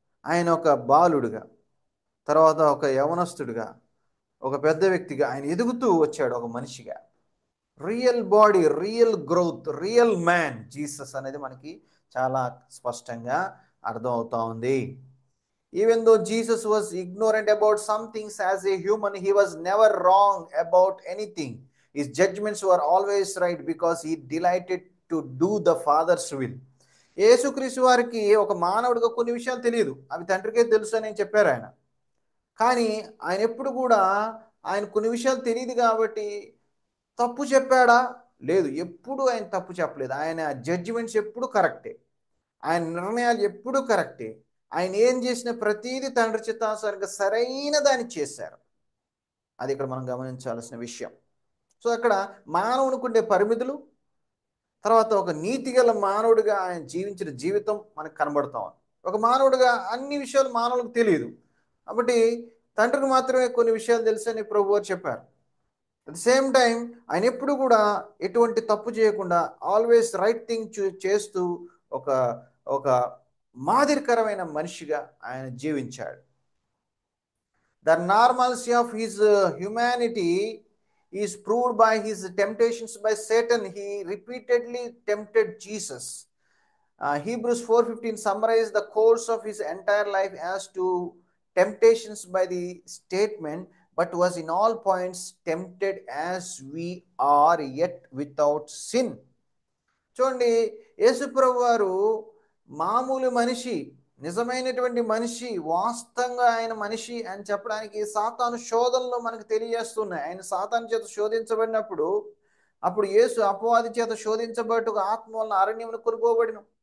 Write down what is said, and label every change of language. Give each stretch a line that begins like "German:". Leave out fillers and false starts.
Telugu: ఆయన ఒక బాలుడుగా, తర్వాత ఒక యవనస్తుడిగా, ఒక పెద్ద వ్యక్తిగా ఆయన ఎదుగుతూ వచ్చాడు ఒక మనిషిగా. Real body, real growth, real man Jesus అనేది మనకి చాలా స్పష్టంగా అర్థం అవుతా ఉంది.
English: Even though Jesus was ignorant about some things as a human, he was never wrong about anything. His judgments were always right because he delighted to do the Father's will.
Telugu: యేసుక్రీస్తు వారికి ఒక మానవుడిగా కొన్ని విషయాలు తెలియదు, అవి తండ్రికే తెలుసు అని చెప్పారు ఆయన. కానీ ఆయన ఎప్పుడు కూడా, ఆయన కొన్ని విషయాలు తెలియదు కాబట్టి తప్పు చెప్పాడా? లేదు, ఎప్పుడు ఆయన తప్పు చెప్పలేదు. ఆయన జడ్జిమెంట్స్ ఎప్పుడు కరెక్టే, ఆయన నిర్ణయాలు ఎప్పుడూ కరెక్టే. ఆయన ఏం చేసిన ప్రతీది తండ్రి చిత్తానుసారంగా సరైన దాన్ని చేశారు. అది ఇక్కడ మనం గమనించాల్సిన విషయం. సో అక్కడ మానవునికి ఉండే పరిమితులు, తర్వాత ఒక నీతిగల మానవుడిగా ఆయన జీవించిన జీవితం మనకు కనబడతాం. ఒక మానవుడిగా అన్ని విషయాలు మానవులకు తెలియదు కాబట్టి తండ్రికి మాత్రమే కొన్ని విషయాలు తెలుసని ప్రభు వారు చెప్పారు.
English: at the same time
Telugu: ఆయన ఎప్పుడు కూడా ఎటువంటి తప్పు చేయకుండా
English: always right thing
Telugu: చేస్తూ ఒక ఒక మాదిరికరమైన మనిషిగా ఆయన జీవించాడు.
English: The normalcy of his humanity is proved by his temptations by Satan. He repeatedly tempted Jesus. Hebrews 4:15 summarized the course of his entire life as to temptations by the statement, but was in all points tempted as we are, yet without sin.
Telugu: చూడండి, యేసుప్రభు వారు మామూలు మనిషి, నిజమైనటువంటి మనిషి, వాస్తవంగా ఆయన మనిషి అని చెప్పడానికి సాతాను శోధనలో మనకు తెలియజేస్తున్నాయి. ఆయన సాతాను చేత శోధించబడినప్పుడు, అప్పుడు యేసు అపవాది చేత శోధించబట్టు ఆత్మ వలన అరణ్యమును కొనుక్కోబడిన.